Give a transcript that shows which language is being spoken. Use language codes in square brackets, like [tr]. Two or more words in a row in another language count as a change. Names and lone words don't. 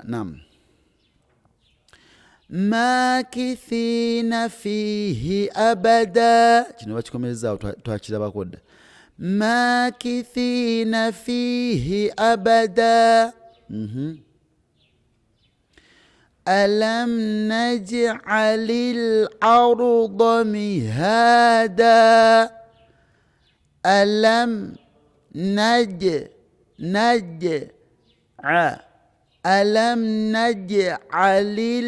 [ar] نعم ماكثين فيه أبدا [lg] kino bakikomerezaawo twakirabako dda [ar] ماكثين فيه أبدا. ألم نجعل الأرض مهادا ألم ألم نجعل